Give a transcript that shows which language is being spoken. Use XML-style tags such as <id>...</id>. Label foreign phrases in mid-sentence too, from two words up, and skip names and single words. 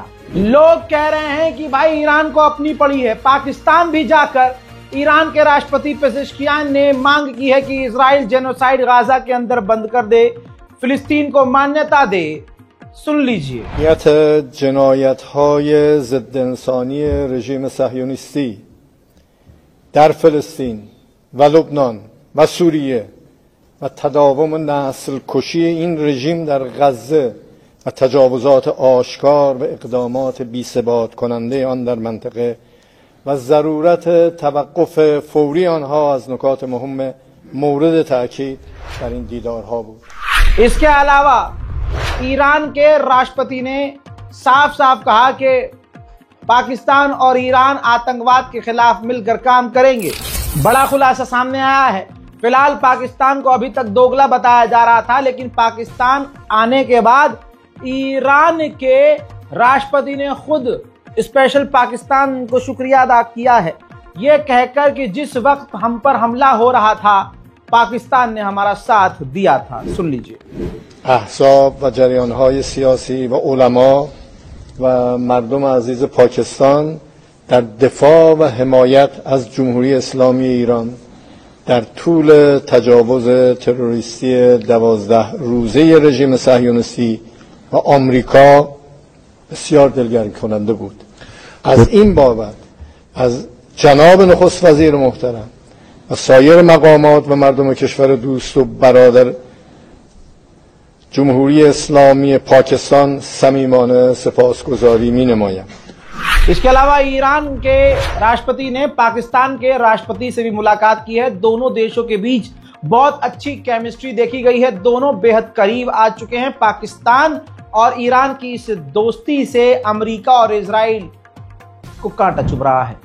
<hi>लोग कह रहे हैं कि भाई ईरान को अपनी पड़ी है। पाकिस्तान भी जाकर ईरान के राष्ट्रपति पेजेश्कियान ने मांग की है कि इजराइल जेनोसाइड गाजा के अंदर बंद कर दे, फिलिस्तीन को मान्यता दे। सुन लीजिए।</hi> <fa>जनायत‌های ضد انسانی رژیم صهیونیستی در فلسطین و لبنان و سوریه و تداوم نسل کشی این رژیم در غزه و تجاوزات آشکار و اقدامات بی‌ثبات کننده آن در منطقه و ضرورت توقف فوری آنها از نکات مهم مورد تاکید در این دیدارها بود.</fa> <hi>इसके अलावा ईरान के राष्ट्रपति ने साफ साफ कहा कि पाकिस्तान और ईरान आतंकवाद के खिलाफ मिलकर काम करेंगे। बड़ा खुलासा सामने आया है। फिलहाल पाकिस्तान को अभी तक दोगला बताया जा रहा था, लेकिन पाकिस्तान आने के बाद ईरान के राष्ट्रपति ने खुद स्पेशल पाकिस्तान को शुक्रिया अदा किया है, यह कहकर कि जिस वक्त हम पर हमला हो रहा था पाकिस्तान ने हमारा साथ दिया था। सुन लीजिए।</hi> <fa>احزاب و جریان‌های سیاسی و علما و مردم عزیز پاکستان در دفاع و حمایت از جمهوری اسلامی ایران در طول تجاوز تروریستی 12 روزه رژیم صهیونیستی و آمریکا بسیار دلگرم کننده بود. از این بابت از جناب نخست وزیر محترم و سایر مقامات و مردم کشور دوست و برادر جمهوری اسلامی پاکستان صمیمانه سپاسگزاری می‌نمایم.</fa> <hi>इसके अलावा ईरान के राष्ट्रपति ने पाकिस्तान के राष्ट्रपति से भी मुलाकात की है। दोनों देशों के बीच बहुत अच्छी केमिस्ट्री देखी गई है। दोनों बेहद करीब आ चुके हैं। पाकिस्तान और ईरान की इस दोस्ती से अमेरिका और इजराइल को कांटा चुभ रहा है।</hi>